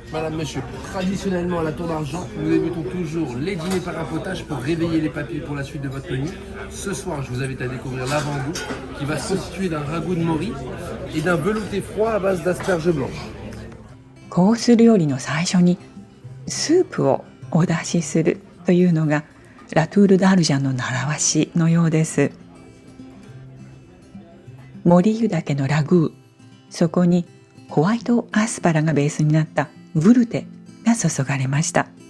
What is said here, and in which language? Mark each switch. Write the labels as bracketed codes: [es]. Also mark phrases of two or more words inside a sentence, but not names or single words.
[fr] Madame, Monsieur, traditionnellement à la Tour d'Argent, nous débutons toujours les dîners par un potage pour réveiller les papilles pour la suite de votre menu. Ce soir, je vous invite à découvrir l'avant-goût qui va se constituer d'un ragoût de mori et d'un velouté froid à base d'asperges blanches. [ja] コース料理の最初にスープをお出しするというのがラトゥール・ダルジャンの習わしのようです。森湯岳のラグー、そこにホワイトアスパラがベースになったブルテが注がれました。